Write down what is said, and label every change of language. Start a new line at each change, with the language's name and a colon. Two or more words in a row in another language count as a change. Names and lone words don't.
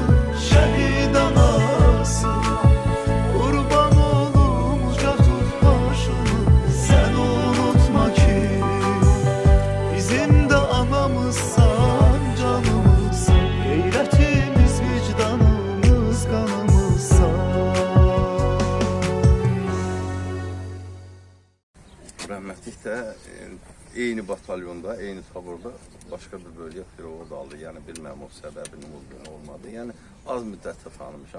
Turkish: Şehit anası, kurban olum uca tut başını. Sen unutma ki bizim de anamızsan, canımızsan, gayretimiz, vicdanımız, kanımızsan.
Azerbaijani: Rəhmətlik də eyni batalyonda, eyni taburda başqa bir bölgə pirovu aldı. Yəni bilməm o səbəbini olmadı. Yəni az müddətdə tanımışam.